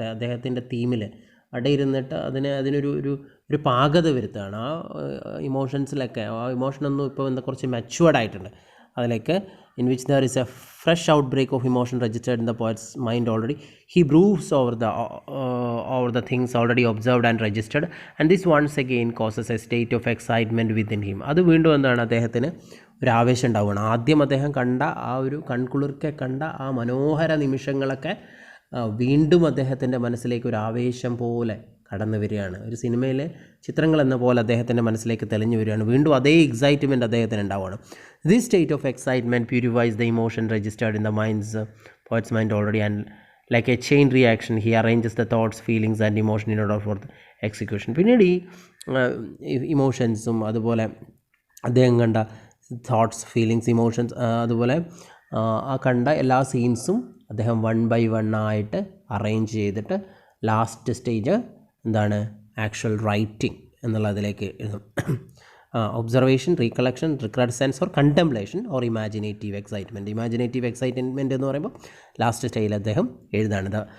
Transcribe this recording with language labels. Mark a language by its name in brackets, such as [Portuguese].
[Malayalam] അദ്ദേഹത്തിൻ്റെ തീമിൽ അടയിരുന്നിട്ട് അതിനൊരു പാകത വരുത്തുകയാണ്. ആ ഇമോഷൻസിലൊക്കെ, ആ ഇമോഷനൊന്നും ഇപ്പോൾ കുറച്ച് മെച്യൂർഡ് ആയിട്ടുണ്ട് അതിലേക്ക്. [English] in which there is a fresh outbreak of emotion registered in the poet's mind already. He broods over the things already observed and registered, and this once again causes a state of excitement within him. [Malayalam] അത് വീണ്ടും എന്താണ്? അദ്ദേഹത്തിന് ഒരു ആവേശം ഉണ്ടാവുകയാണ്. ആദ്യം അദ്ദേഹം കണ്ട ആ ഒരു കൺകുളിർക്കെ കണ്ട ആ മനോഹര നിമിഷങ്ങളൊക്കെ വീണ്ടും അദ്ദേഹത്തിൻ്റെ മനസ്സിലേക്ക് ഒരു ആവേശം പോലെ കടന്നു വരികയാണ്. ഒരു സിനിമയിലെ ചിത്രങ്ങൾ എന്ന പോലെ അദ്ദേഹത്തിൻ്റെ മനസ്സിലേക്ക് തെളിഞ്ഞു വരികയാണ്. വീണ്ടും അതേ എക്സൈറ്റ്മെൻറ്റ് അദ്ദേഹത്തിന് ഉണ്ടാവുകയാണ്. [English] This state of excitement purifies the emotion registered in the poet's mind already, and like a chain reaction he arranges the thoughts, feelings and emotion in order for the execution. [Malayalam] പിന്നീട് ഈ ഇമോഷൻസും അതുപോലെ അദ്ദേഹം കണ്ട thoughts, feelings, emotions, അതുപോലെ ആ കണ്ട എല്ലാ സീൻസും അദ്ദേഹം 1 by 1 ആയിട്ട് അറേഞ്ച് ചെയ്തിട്ട് ലാസ്റ്റ് സ്റ്റേജ് എന്താണ്? ആക്ച്വൽ റൈറ്റിംഗ് എന്നുള്ളതിലേക്ക് എഴുതും. Observation, recollection, റിക്രഡസെൻസ് or contemplation or imaginative excitement എന്ന് പറയുമ്പോൾ ലാസ്റ്റ് സ്റ്റേജിൽ അദ്ദേഹം എഴുതാണ്.